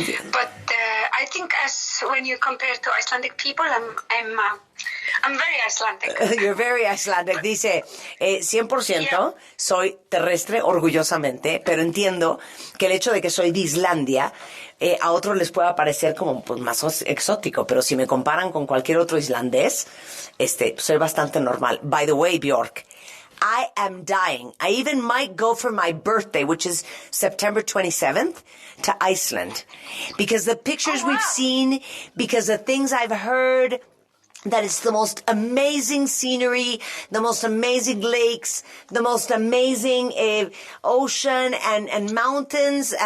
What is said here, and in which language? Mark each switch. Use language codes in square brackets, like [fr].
[en] But I think when you compare to Icelandic people, I'm very Icelandic. You're very Icelandic. [es] Dice, 100% soy terrestre orgullosamente, pero entiendo que el hecho de que soy de Islandia a otros les pueda parecer como pues, más exótico, pero si me comparan con cualquier otro islandés, soy bastante normal. [en] By the way, Björk, I am dying. I even might go for my birthday, which is September 27th, to Iceland. Because the pictures we've seen, because the things I've heard, that it's the most amazing scenery, the most amazing lakes, the most amazing ocean and mountains.